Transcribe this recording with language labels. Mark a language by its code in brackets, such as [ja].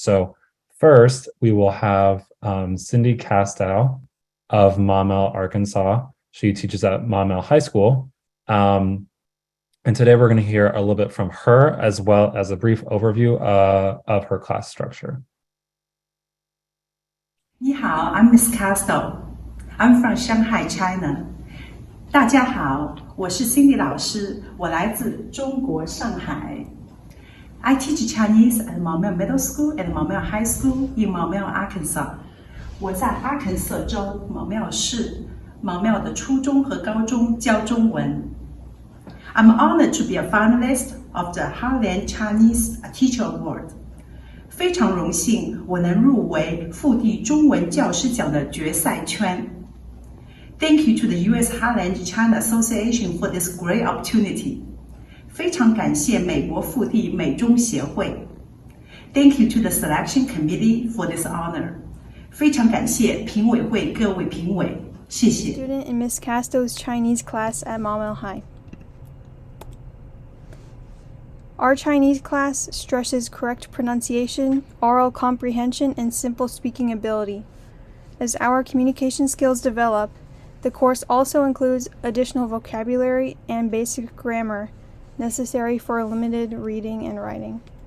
[en] So first, we will have Cindy Castow of Maumelle, Arkansas. She teaches at Maumelle High School. And And today we're going to hear a little bit from her as well as a brief overview of her class structure. [zh] 你好, [en] I'm Miss Castle. I'm from Shanghai, China. [zh] 大家好, 我是 Cindy 老师, 我来自中国上海. [en] I teach Chinese at Maomao Middle School and Maomao High School in Maomao, Arkansas. [zh] 我在阿肯色州毛庙市毛庙的初中和高中教中文。 [en] I'm honored to be a finalist of the Heartland Chinese Teacher Award. [zh] 非常荣幸我能入围复地中文教师奖的决赛圈。 [en] Thank you to the US Heartland China Association for this great opportunity. [zh] 非常感谢美国复地美中协会。 [en] Thank you to the selection committee for this honor. [zh] 非常感谢评委会各位评委，谢谢。 [en] Student in Miss Casto's Chinese class at Maomao High. Our Chinese class stresses correct pronunciation, oral comprehension, and simple speaking ability. As our communication skills develop, the course also includes additional vocabulary and basic grammar necessary for limited reading and writing.